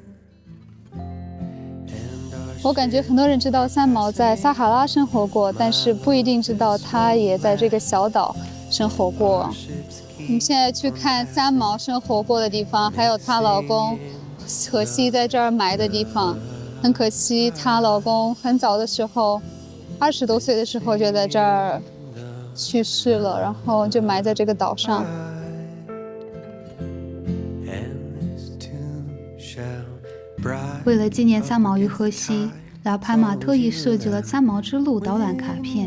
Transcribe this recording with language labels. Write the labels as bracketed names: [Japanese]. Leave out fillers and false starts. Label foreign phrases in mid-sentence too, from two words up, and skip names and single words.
[Chinese] 我感覺很多人知道三毛在撒哈拉生活過，但是不一定知道她也在這個小島生活過。我們現在去看三毛生活過的地方，還有她老公荷西在這兒埋的地方。很可惜，她老公很早的時候，20多歲的時候就在這兒去世了，然後就埋在這個島上。為了紀念三毛與荷西，拉帕馬特意設計了三毛之路導覽卡片。